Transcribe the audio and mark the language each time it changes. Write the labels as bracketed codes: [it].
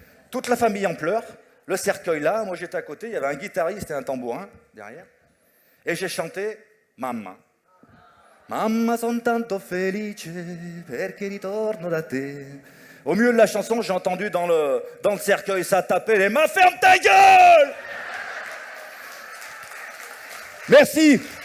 [fr] Toute la famille en pleurs. Le cercueil là, moi j'étais à côté, il y avait un guitariste et un tambourin derrière. Et j'ai chanté « Mamma ». [it] Mamma son tanto felice perché ritorno da te. [fr] Au milieu de la chanson, j'ai entendu dans le cercueil, ça tapait les mains, ferme ta gueule! Merci.